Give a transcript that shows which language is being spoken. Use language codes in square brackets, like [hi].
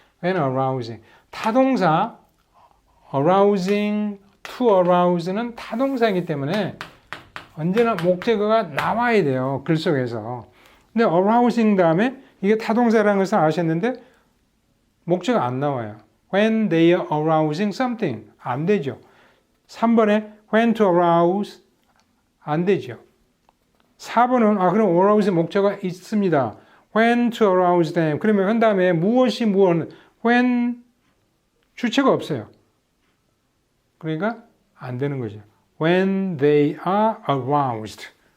[en] when arousing. [ko] 타동사 arousing, to arouse는 타동사이기 때문에 언제나 목적어가 나와야 돼요. 글 속에서. 근데 arousing 다음에 이게 타동사라는 것을 아셨는데 목적어 안 나와요. [en] When they are arousing something. [ko] 안 되죠. 3번에 [en] when to arouse [ko] 안 되죠. 4번은 그럼 arouse 목적어가 있습니다. [en] When to arouse them. [ko] 그러면 한 다음에 무엇이 무엇 when 주체가 없어요. 그러니까 안 되는 거죠. [en] When they are aroused.